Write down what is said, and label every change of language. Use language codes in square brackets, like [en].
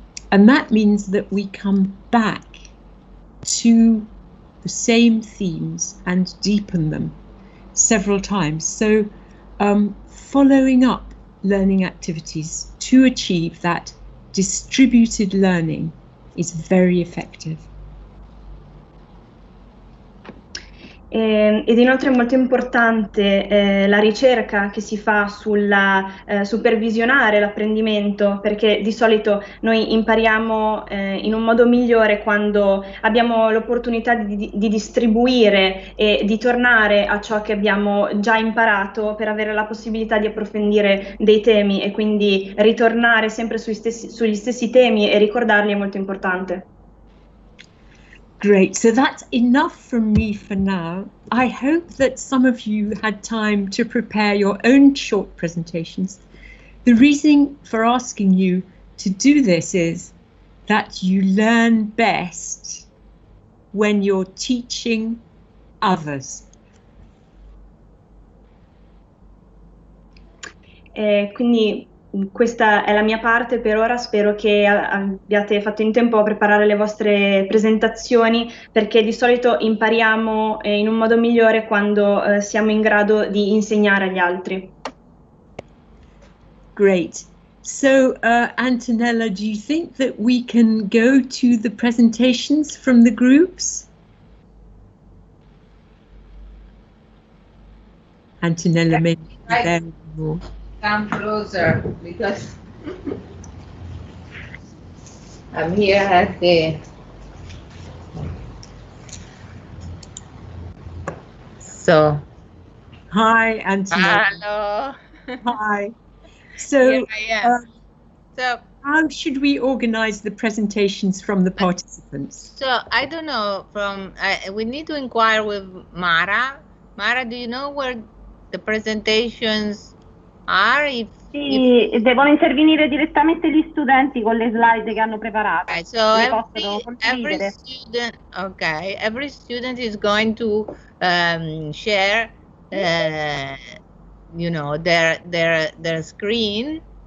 [en] And that means that we come back to the same themes and deepen them several times. So following up learning activities to achieve that distributed learning is very effective. [it] Ed inoltre è molto importante la ricerca che si fa sulla supervisionare l'apprendimento, perché di solito noi impariamo in un modo migliore quando abbiamo l'opportunità di distribuire e di tornare a ciò che abbiamo già imparato per avere la possibilità di approfondire dei temi, e quindi ritornare sempre sugli stessi temi e ricordarli è molto importante. [en] Great, so that's enough from me for now. I hope that some of you had time to prepare your own short presentations. The reason for asking you to do this is that you learn best when you're teaching others. [it] Quindi questa è la mia parte per ora, spero che abbiate fatto in tempo a preparare le vostre presentazioni, perché di solito impariamo in un modo migliore quando siamo in grado di insegnare agli altri. [en] Great. So, Antonella, do you think that we can go to the presentations from the groups? Antonella may be there more. Come closer because I'm here at the Hi, Antonella. Hello. Hi. So, So how should we organize the presentations from the participants? So I don't know. We need to inquire with Mara. Mara, do you know where the presentations are? [it] Sì, devono intervenire direttamente gli studenti con le slide che hanno preparato. [en] Okay, so every student is going to share, you know, their screen.